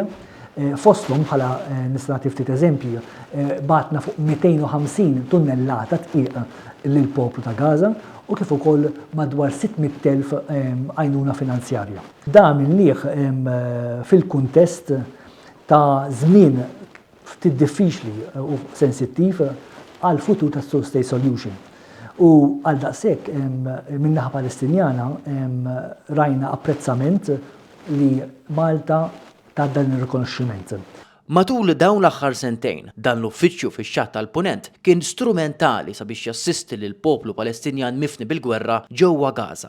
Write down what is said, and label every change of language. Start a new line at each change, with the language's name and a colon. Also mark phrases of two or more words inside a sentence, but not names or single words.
Maltese: Fosthom bħala nista' nagħti ftit eżempji, batna fuq 250 tunnellata tqiq lill-poplu ta' Gaza u kif ukoll madwar 600,000 għajnuna finanzjarja. Da minnieh fil-kuntest ta' żmien ftit diffiċli u sensittiv għal futur ta'
English: two-state solution.
Maltese: U għal daqshekk min-naħa Palestinjana rajna apprezzament li Malta ta' dan ir-rikonoxximent. Matul dawn l-aħħar sentejn, dan l-uffiċċju fix-Xatt tal-Punent kien strumentali sabiex jassisti lil poplu Palestinjan mifni bil-gwerra ġewwa Gaza.